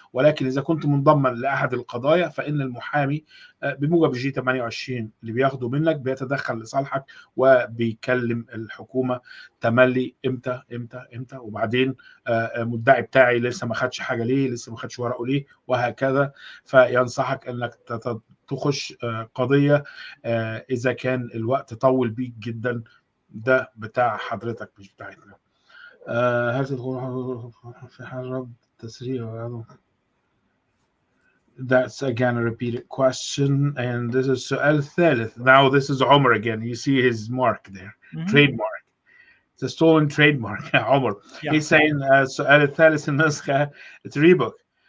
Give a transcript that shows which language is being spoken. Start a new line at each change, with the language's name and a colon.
Arabic: ولكن اذا كنت منضما لاحد القضايا فان المحامي بموجب الجي 28 اللي بياخده منك بيتدخل لصالحك وبيكلم الحكومه تملي امتى امتى امتى، وبعدين مدعي بتاعي لسه ما خدش حاجه ليه، لسه ما خدش ورقه ليه، وهكذا. فينصحك انك تخش قضيه اذا كان الوقت طول بيك جدا. ده بتاع حضرتك مش بتاعتنا. هل تدخل في حاجه تسريع؟
English: That's again a repeated question, and this is
Arabic: سؤال ثالث.
English: Now this is Omar again. You see his mark there, trademark. It's a stolen trademark. Omar. Yeah. He's saying
Arabic: السؤال الثالث النسخة ريبوك.